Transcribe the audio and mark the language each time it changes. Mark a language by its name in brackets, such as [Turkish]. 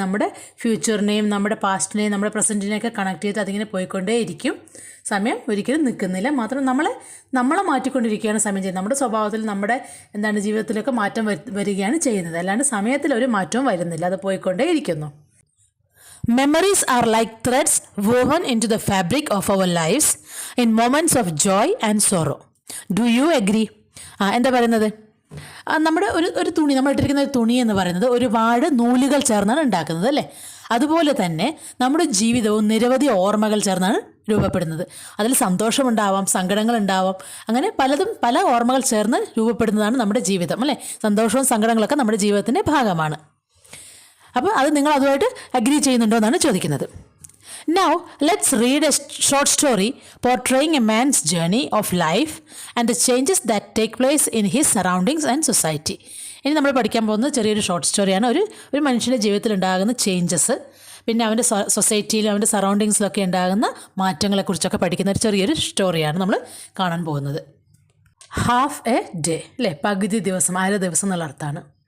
[Malayalam] നമ്മുടെ ഫ്യൂച്ചറിനെയും നമ്മുടെ പാസ്റ്റിനെയും നമ്മുടെ പ്രസൻറ്റിനെയൊക്കെ കണക്ട് ചെയ്ത് അതിങ്ങനെ പോയിക്കൊണ്ടേയിരിക്കും. സമയം ഒരിക്കലും നിൽക്കുന്നില്ല. മാത്രം നമ്മളെ മാറ്റിക്കൊണ്ടിരിക്കുകയാണ് സമയം ചെയ്യുന്നത്. നമ്മുടെ സ്വഭാവത്തിൽ, നമ്മുടെ ജീവിതത്തിലൊക്കെ മാറ്റം വരികയാണ് ചെയ്യുന്നത്. അല്ലാണ്ട് സമയത്തിൽ ഒരു മാറ്റവും വരുന്നില്ല, അത് പോയിക്കൊണ്ടേയിരിക്കുന്നു. [English] Memories are like threads woven into the fabric of our lives in moments of joy and sorrow. Do you agree? [Malayalam] എന്താ പറയുന്നത്? നമ്മുടെ ഒരു തുണി, നമ്മൾ ഇട്ടിരിക്കുന്ന ഒരു തുണി എന്ന് പറയുന്നത് ഒരുപാട് നൂലുകൾ ചേർന്നാണ് ഉണ്ടാക്കുന്നത് അല്ലേ. അതുപോലെ തന്നെ നമ്മുടെ ജീവിതവും നിരവധി ഓർമ്മകൾ ചേർന്നാണ് രൂപപ്പെടുന്നത്. അതിൽ സന്തോഷമുണ്ടാവാം, സങ്കടങ്ങളുണ്ടാവാം, അങ്ങനെ പല ഓർമ്മകൾ ചേർന്ന് രൂപപ്പെടുന്നതാണ് നമ്മുടെ ജീവിതം അല്ലേ. സന്തോഷവും സങ്കടങ്ങളൊക്കെ നമ്മുടെ ജീവിതത്തിൻ്റെ ഭാഗമാണ്. അപ്പോൾ അത് നിങ്ങൾ അതുമായിട്ട് അഗ്രി ചെയ്യുന്നുണ്ടോ എന്നാണ് ചോദിക്കുന്നത്. [English] Now let's read a short story portraying a man's journey of life and the changes that take place in his surroundings and society. [Malayalam] ഇനി നമ്മൾ പഠിക്കാൻ പോകുന്നത് ചെറിയൊരു ഷോർട്ട് സ്റ്റോറിയാണ്. ഒരു മനുഷ്യൻ്റെ ജീവിതത്തിൽ ഉണ്ടാകുന്ന ചേഞ്ചസ്, പിന്നെ അവൻ്റെ സൊസൈറ്റിയിലും അവൻ്റെ സറൗണ്ടിങ്സിലൊക്കെ ഉണ്ടാകുന്ന മാറ്റങ്ങളെക്കുറിച്ചൊക്കെ പഠിക്കുന്ന ഒരു ചെറിയൊരു സ്റ്റോറിയാണ് നമ്മൾ കാണാൻ പോകുന്നത്. ഹാഫ് എ ഡേ അല്ലേ, പകുതി ദിവസം, അര ദിവസം എന്നുള്ള അർത്ഥമാണ്.